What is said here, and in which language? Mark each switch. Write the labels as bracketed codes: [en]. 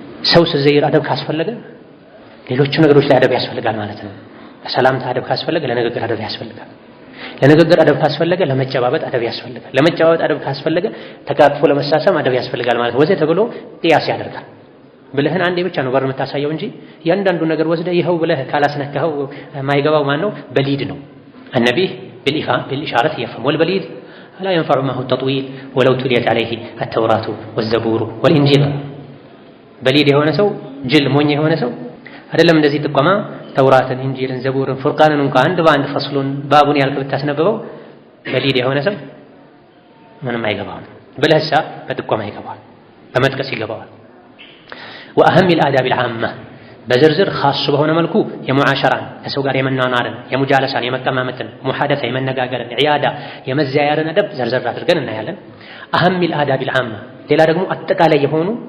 [am] ሰው ስትዘይር አደብ ካስፈለገ ሌሎቹ ነገሮች ላይ አደብ ያስፈልጋል ማለት ነው። ለሰላምታ አደብ ካስፈለገ ለንግግር አደብ ያስፈልጋል። ለንግግር አደብ ካስፈለገ ለመጨባበጥ አደብ ያስፈልጋል። ለመጨባበጥ አደብ ካስፈለገ ተቃቅፎ ለመሳሰም አደብ ያስፈልጋል ማለት ወዘተ ተብሎ ቅያስ ያደርጋል። ብለህን አንዴ ብቻ ነው በር የምታሳየው እንጂ ያንዳንዱ ነገር ወስደህ ይኸው ብለህ ካላስነካኸው ማይገባው ማን ነው? በሊድ ነው። [ar] النبي بالإشارة يفهم والبليد لا ينفع معه التطويل ولو تليت عليه التوراة والزبور والإنجيل። [am] በሊድ የሆነ ሰው ጅል ሞኝ የሆነ ሰው አይደለም እንደዚህ ጥቆማ ተውራትን፣ ኢንጂልን፣ ዘቡርን፣ ፉርቃንን እንኳን አንድ በአንድ ፈስሉን ባቡን ያልክ ብታስነብበው በሊድ የሆነ ሰው ምንም አይገባውም። ብለህሳ በጥቆማ ይገባዋል፣ በመጥቀስ ይገባዋል። ወአህም [ar] الآداب العامة [am] በዝርዝር ኻስ በሆነ መልኩ የሙዓሸራን ከሰው ጋር የመኗኗርን፣ የሙጃለሳን፣ የመቀማመጥን፣ ሙሐደሳ የመነጋገርን፣ ዒያዳ የመዘያየርን አደብ ዘርዘር አድርገን እናያለን። አህም الآداب العامة ሌላ ደግሞ አጠቃላይ የሆኑ